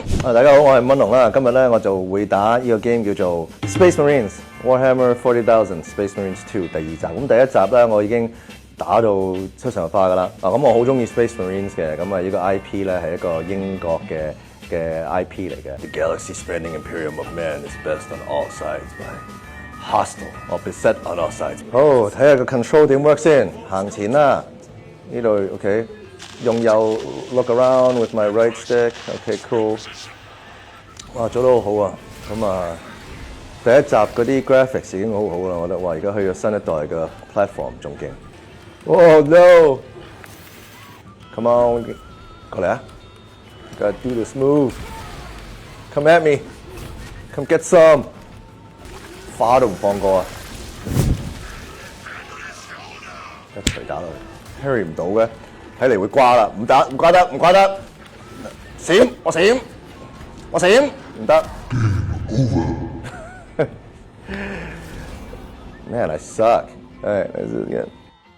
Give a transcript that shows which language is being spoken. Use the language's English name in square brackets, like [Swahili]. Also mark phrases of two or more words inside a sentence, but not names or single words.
[Cantonese] 大家好，我係蚊龍啦，今日咧我就會打呢個 game 叫做 Space Marines Warhammer 40,000 Space Marines 2 第二集。咁第一集咧我已經打到出神入化㗎啦。咁我好中意 Space Marines 嘅，咁啊呢個 IP 咧係一個英國嘅 IP 嚟嘅。 [English] The galaxy spanning imperium of man is best on all sides by hostile or beset on all sides。 [Cantonese] 好，睇下個 control 點 work 先，行前啦。呢度 OK， 用右 [English] look around with my right stick， OK cool。 [Cantonese] 哇，做得好好啊！咁啊，第一集嗰啲 graphics 已經好好啦，我覺得。哇，而家去咗新一代嘅 platform 仲勁。 [English] Oh no！Come on， [Cantonese] 過嚟啊 [English] ！Gotta do this move。Come at me。Come get some。 [Cantonese] 花都唔放過啊！一錘打落去。carry 唔到嘅，睇嚟會瓜啦，唔瓜得，閃，我閃，唔得。 [English] Man, I suck. All right, let's do it again.